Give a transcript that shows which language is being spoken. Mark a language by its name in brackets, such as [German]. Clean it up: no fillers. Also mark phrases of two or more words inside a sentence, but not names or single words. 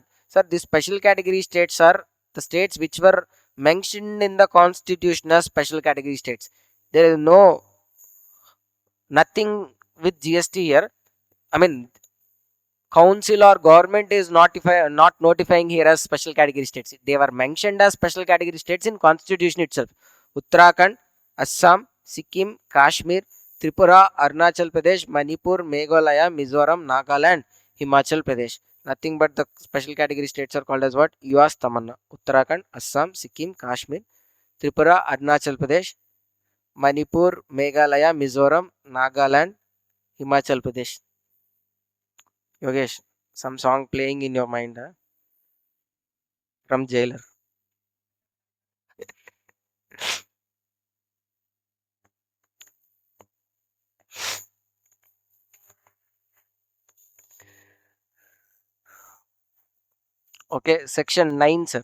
[English] Sir, these special category states are the states which were mentioned in the constitution as special category states. There is nothing with GST here. I mean, council or government is not notifying here as special category states. They were mentioned as special category states in constitution itself. Uttarakhand, Assam, Sikkim, Kashmir, Tripura, Arunachal Pradesh, Manipur, Meghalaya, Mizoram, Nagaland, Himachal Pradesh. Nothing but the special category states are called as what? US Tamanna. Uttarakhand, Assam, Sikkim, Kashmir, Tripura, Arunachal Pradesh, Manipur, Meghalaya, Mizoram, Nagaland, Himachal Pradesh. Yogesh, some song playing in your mind, huh? From Jailer. Okay, section 9, sir.